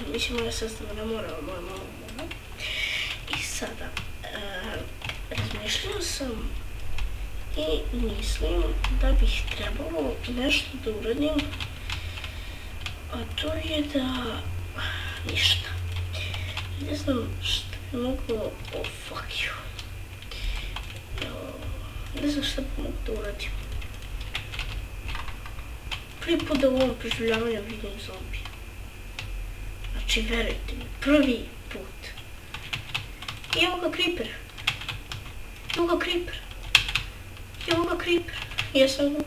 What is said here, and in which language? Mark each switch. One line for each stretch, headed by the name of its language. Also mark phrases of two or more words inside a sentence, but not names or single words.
Serbian: Mislim, moja sestra ne mora, a moja mama mora. I sada, razmišljala sam i mislim da bih trebalo nešto da uradim, a to je da ništa. Ne znam šta bi moglo...
English: Oh, fuck you.
Serbian: Ne znam šta bi mogu da uradim. Prvi put da u ovom preživljavanju vidim zombije. A Znači, verujte mi, prvi put. I evo ga Creeper. Ja sam ga...